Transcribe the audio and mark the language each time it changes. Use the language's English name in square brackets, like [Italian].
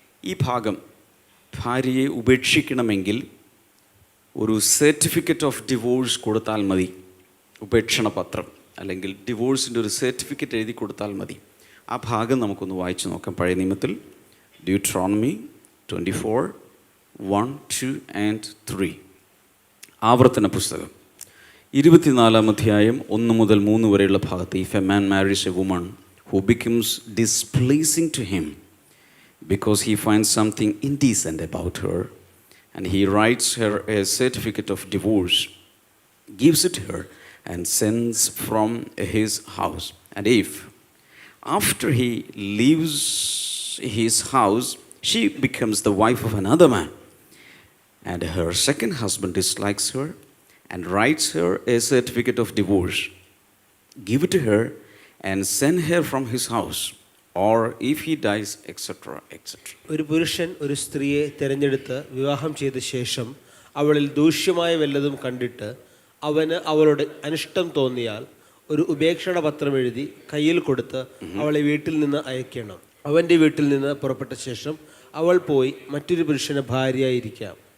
[Malayalam] ഈ ഭാഗം, ഭാര്യയെ ഉപേക്ഷിക്കണമെങ്കിൽ ഒരു [English] certificate of divorce [Malayalam] കൊടുത്താൽ മതി. ഉപേക്ഷണ പത്രം അല്ലെങ്കിൽ ഡിവോഴ്സിൻ്റെ ഒരു സർട്ടിഫിക്കറ്റ് എഴുതി കൊടുത്താൽ മതി. ആ ഭാഗം നമുക്കൊന്ന് വായിച്ചു നോക്കാം. പഴയ നിയമത്തിൽ ഡ്യൂട്രോണമി 24:1, 2 and 3. ആവർത്തന പുസ്തകം 24-ാം അധ്യായം 1 മുതൽ 3 വരെയുള്ള ഭാഗത്ത്, [English] If a man marries a woman who becomes displeasing to him because he finds something indecent about her, and he writes her a certificate of divorce, gives it to her, and sends from his house. And if after he leaves his house she becomes the wife of another man, and her second husband dislikes her and writes her a certificate of divorce, give it to her and send her from his house, or if he dies, etc. etc. [Malayalam] ഒരു പുരുഷൻ ഒരു സ്ത്രീയെ തിരഞ്ഞെടുത്ത് വിവാഹം ചെയ്ത ശേഷം അവളിൽ ദൂഷ്യമായ വല്ലതും കണ്ടിട്ട് അവന് അവളുടെ അനിഷ്ടം തോന്നിയാൽ ഒരു ഉപേക്ഷണ പത്രം എഴുതി കയ്യിൽ കൊടുത്ത് അവളെ വീട്ടിൽ നിന്ന് അയക്കണം. അവൻ്റെ വീട്ടിൽ നിന്ന് പുറപ്പെട്ട ശേഷം അവൾ പോയി മറ്റൊരു പുരുഷന് ഭാര്യയായിരിക്കാം.